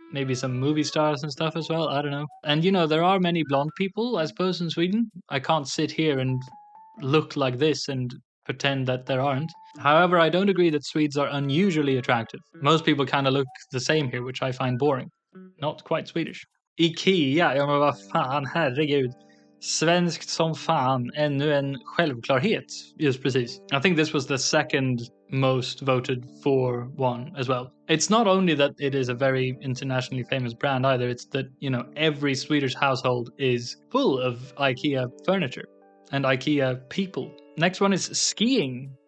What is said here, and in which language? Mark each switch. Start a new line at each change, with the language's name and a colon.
English: Maybe some movie stars and stuff as well, I don't know. And, you know, there are many blonde people, I suppose, in Sweden. I can't sit here and look like this and pretend that there aren't. However, I don't agree that Swedes are unusually attractive. Most people kind of look the same here, which I find boring. Not quite Swedish.
Swedish: Ikea, ja men vad fan, herregud. Svenskt som fan, ännu en självklarhet. Just precis.
English: I think this was the second most voted for one as well. It's not only that it is a very internationally famous brand either, it's that, you know, every Swedish household is full of IKEA furniture and IKEA people. Next one is skiing.